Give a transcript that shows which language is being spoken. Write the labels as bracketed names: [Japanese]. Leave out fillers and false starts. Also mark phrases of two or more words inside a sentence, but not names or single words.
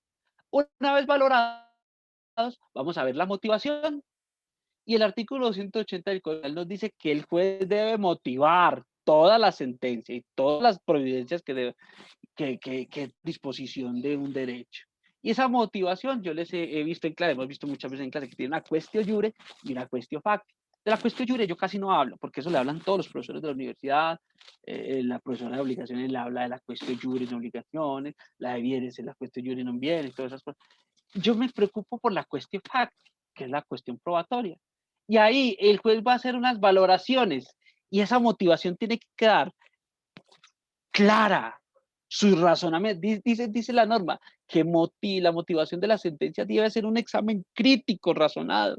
[Spanish] Una vez valorado, vamos a ver la motivación. Y el artículo 280 del Código Penal nos dice que el juez debe motivar toda la sentencia y todas las providencias que disposición de un derecho. Y esa motivación yo les he visto en clase, hemos visto muchas veces en clase que tiene una [Latin] quaestio iure [Spanish] y una [Latin] quaestio facti. [Spanish] De la [Latin] quaestio iure [Spanish] yo casi no hablo, porque eso le hablan todos los profesores de la universidad, la profesora de obligaciones le habla de la [Latin] quaestio iure [Spanish] en obligaciones, la de bienes es la [Latin] quaestio iure [Spanish] en bienes, todas esas cosas. Yo me preocupo por la [Latin] quaestio facti, [Spanish] que es la cuestión probatoria. Y ahí el juez va a hacer unas valoraciones y esa motivación tiene que quedar clara. Su razonamiento, dice la norma, que la motivación de la sentencia debe ser un examen crítico, razonado.